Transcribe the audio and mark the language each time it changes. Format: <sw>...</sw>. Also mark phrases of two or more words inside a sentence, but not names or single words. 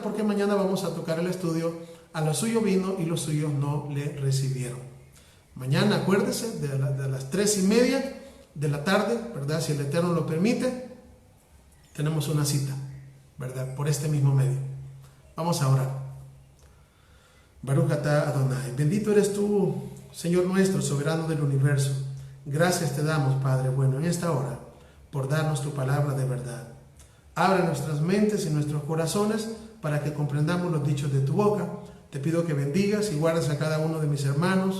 <es>Porque mañana vamos a tocar el estudio A lo suyo vino y los suyos no le recibieron. Mañana, acuérdese, de las 3:30 de la tarde, ¿verdad? Si el Eterno lo permite, tenemos una cita, ¿verdad? Por este mismo medio. Vamos a orar.</es> <he>ברוך אתה אדוני.</he> <es>Bendito eres tú, Señor nuestro, soberano del universo. Gracias te damos, Padre bueno, en esta hora, por darnos tu palabra de verdad. Abre nuestras mentes y nuestros corazones para que comprendamos los dichos de tu boca. Te pido que bendigas y guardes a cada uno de mis hermanos.</es>